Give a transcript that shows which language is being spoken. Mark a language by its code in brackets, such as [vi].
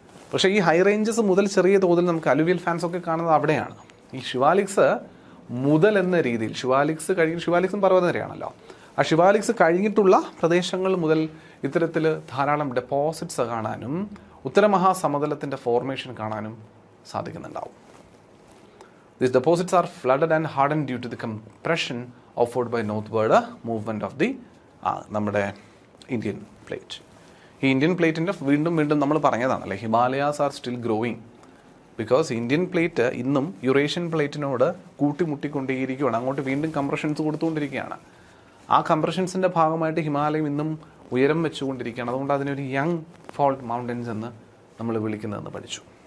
[ml] പക്ഷേ ഈ high ranges മുതൽ ചെറിയ തോതിൽ നമുക്ക് അലുവിയൽ ഫാൻസ് ഒക്കെ കാണുന്നത് അവിടെയാണ്. ഈ ശിവാലിക്സ് മുതൽ എന്ന രീതിയിൽ ശിവാലിക്സും പർവ്വതനിരയാണല്ലോ, ആ ശിവാലിക്സ് കഴിഞ്ഞിട്ടുള്ള പ്രദേശങ്ങൾ മുതൽ ഇത്തരത്തിൽ ധാരാളം ഡെപ്പോസിറ്റ്സ് കാണാനും ഉത്തരമഹാസമതലത്തിൻ്റെ ഫോർമേഷൻ കാണാനും സാധിക്കുന്നുണ്ടാവും. [en] These deposits are flooded and hardened due to the compression offered by northward movement of the [ml] നമ്മുടെ ഇന്ത്യൻ പ്ലേറ്റ്. ഈ ഇന്ത്യൻ പ്ലേറ്റിൻ്റെ വീണ്ടും നമ്മൾ പറഞ്ഞതാണല്ലേ, [en] Himalayas are still growing because [ml] Indian plate ഇന്നും യുറേഷ്യൻ പ്ലേറ്റിനോട് കൂട്ടിമുട്ടിക്കൊണ്ടേയിരിക്കുകയാണ്. അങ്ങോട്ട് വീണ്ടും കംപ്രഷൻസ് കൊടുത്തുകൊണ്ടിരിക്കുകയാണ്. ആ കംപ്രഷൻസിൻ്റെ ഭാഗമായിട്ട് ഹിമാലയം ഇന്നും ഉയരം വെച്ചുകൊണ്ടിരിക്കുകയാണ്. അതുകൊണ്ട് അതിനൊരു യങ് ഫോൾട്ട് മൗണ്ടൻസ് എന്ന് നമ്മൾ വിളിക്കുന്നതെന്ന് പഠിച്ചു.